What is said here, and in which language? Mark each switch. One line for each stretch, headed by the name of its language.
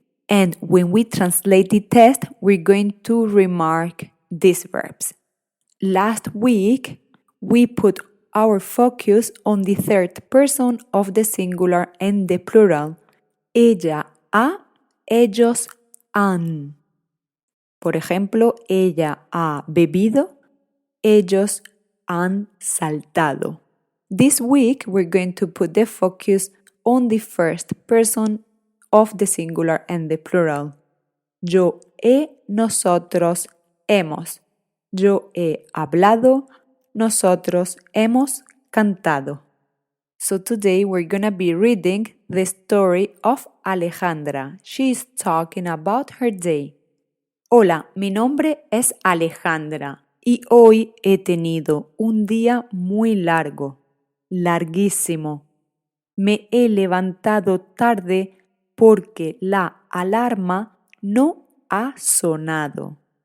English: And when we translate the test, we're going to remark these verbs. Last week, we put our focus on the third person of the singular and the plural.
Spanish: Ella ha, ellos han. Por ejemplo, ella ha bebido, ellos han saltado.
English: This week, we're going to put the focus on the first person of the singular and the plural.
Spanish: Yo he, nosotros, hemos. Yo he hablado, nosotros hemos cantado.
English: So today we're gonna be reading the story of Alejandra. She is talking about her day.
Spanish: Hola, mi nombre es Alejandra y hoy he tenido un día muy largo, larguísimo. Me he levantado tarde porque la alarma no ha sonado.